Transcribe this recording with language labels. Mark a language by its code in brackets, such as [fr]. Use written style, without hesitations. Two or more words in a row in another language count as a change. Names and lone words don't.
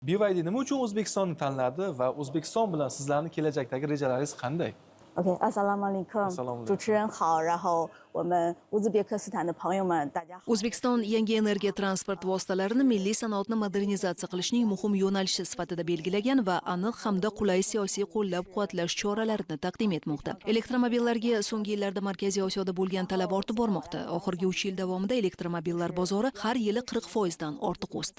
[uz] BYD nima uchun O'zbekistonni tanladi va O'zbekiston bilan sizlarning kelajakdagi rejalaringiz qanday? [ar] Assalamu alaikum. [zh] 主持人好，然后我们乌兹别克斯坦的朋友们，大家好。 [uz] O'zbekiston yangi energiya transport vositalarini milliy sanoatni modernizatsiya qilishning muhim yo'nalishi sifatida belgilagan va aniq hamda qulay siyosiy qo'llab-quvvatlash choralarini taqdim etmoqda. Elektromobillarga so'nggi yillarda Markaziy Osiyoda bo'lgan talab ortib bormoqda. Oxirgi 3 yil davomida elektromobillar bozori har yili 40% dan ortiq o'sdi.